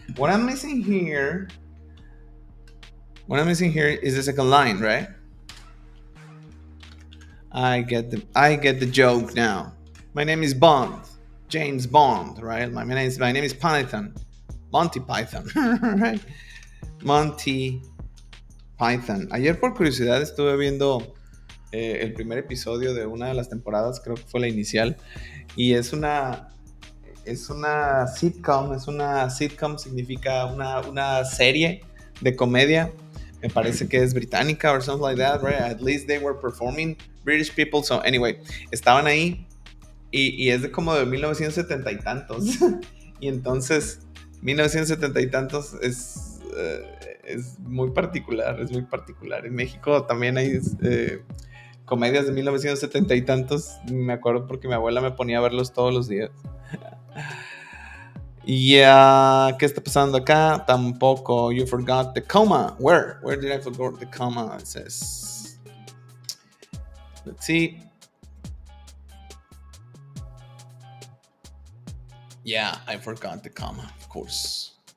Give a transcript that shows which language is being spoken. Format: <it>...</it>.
<en>What I'm missing here is the second line, right? I get the joke now. My name is Bond, James Bond, right? My name is Python, Monty Python, right? Monty Python.</en> <es>Ayer por curiosidad estuve viendo el primer episodio de una de las temporadas, creo que fue la inicial, y es una sitcom. Significa una serie de comedia. Me parece que es británica</es> <en>or something like that, right? At least they were performing British people. So anyway,</en> <es>estaban ahí y es de como de 1970 y tantos. Y entonces 1970 y tantos es muy particular, En México también hay comedias de 1970 y tantos. Me acuerdo porque mi abuela me ponía a verlos todos los días. Yeah, ¿qué está pasando acá? Tampoco.</es> <en>You forgot the comma. Where did I forget the comma? It says. Let's see. Yeah, I forgot the comma, of course.</en>